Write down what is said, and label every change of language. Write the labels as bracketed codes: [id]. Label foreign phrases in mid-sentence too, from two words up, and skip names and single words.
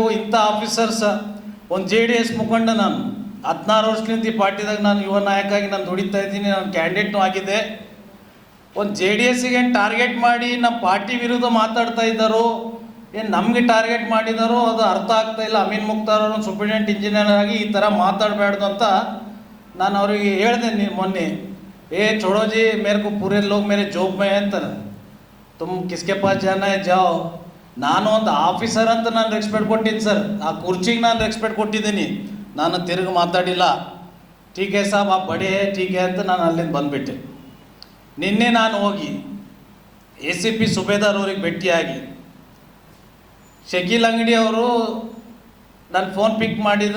[kn] ಇಂಥ ಆಫೀಸರ್ಸ್ ಒಂದು JDS ಮುಖಂಡ, ನಾನು 16 ವರ್ಷದಿಂದ ಈ ಪಾರ್ಟಿದಾಗ ನಾನು ಯುವ ನಾಯಕ ಆಗಿ ನಾನು ದುಡಿತಾ ಇದ್ದೀನಿ, ನಾನು ಕ್ಯಾಂಡಿಡೇಟ್ನೂ ಆಗಿದೆ. ಒಂದು JDSಗೆ ಟಾರ್ಗೆಟ್ ಮಾಡಿ ನಮ್ಮ ಪಾರ್ಟಿ ವಿರುದ್ಧ ಮಾತಾಡ್ತಾ ಇದ್ದಾರೋ ಏನು ನಮಗೆ ಟಾರ್ಗೆಟ್ ಮಾಡಿದಾರೋ ಅದು ಅರ್ಥ ಆಗ್ತಾ ಇಲ್ಲ. ಅಮೀನ್ ಮುಕ್ತಾರ್ ಅವರು [en] superintendent engineer [kn] ಆಗಿ ಈ ಥರ ಮಾತಾಡಬಾರ್ದು ಅಂತ ನಾನು ಅವರಿಗೆ ಹೇಳಿದೆ ಮೊನ್ನೆ. [hi] छोड़ो जी, मेरे को पूरे लोग मेरे जॉब में है अंतर, तुम किसके पास जाना है जाओ. [kn] ನಾನು ಒಂದು ಆಫೀಸರ್ ಅಂತ ನಾನು ರೆಸ್ಪೆಕ್ಟ್ ಕೊಟ್ಟಿದ್ದೀನಿ ಸರ್, ಆ ಕುರ್ಚಿಗೆ ನಾನು ರೆಸ್ಪೆಕ್ಟ್ ಕೊಟ್ಟಿದ್ದೀನಿ, ನಾನು ತಿರುಗಿ ಮಾತಾಡಿಲ್ಲ. [hi] ठीके साब आ बड़े ठीके [kn] ಅಂತ ನಾನು ಅಲ್ಲಿಂದ ಬಂದುಬಿಟ್ಟೆ. ನಿನ್ನೆ ನಾನು ಹೋಗಿ ACP ಸುಬೇದಾರ್ ಅವ್ರಿಗೆ ಭೇಟಿಯಾಗಿ ಶಕೀಲ್ ಅಂಗಡಿ ಅವರು ನನ್ನ [en] phone pick [kn] ಮಾಡಿದರು.